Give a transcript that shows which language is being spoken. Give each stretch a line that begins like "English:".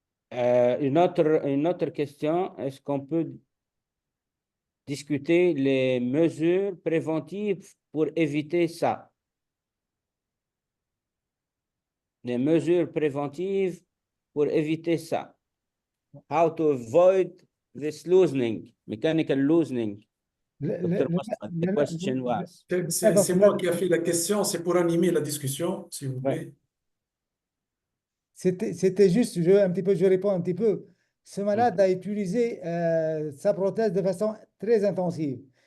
French: Une autre question, est-ce qu'on peut discuter les mesures préventives pour éviter ça? Les mesures préventives pour éviter ça.
English: How to avoid this loosening, mechanical loosening. The question was.
French: C'est moi qui ai fait la question, c'est pour animer la discussion, s'il vous plaît. C'était juste, je réponds un petit peu. Ce malade a utilisé sa prothèse de façon très intensive.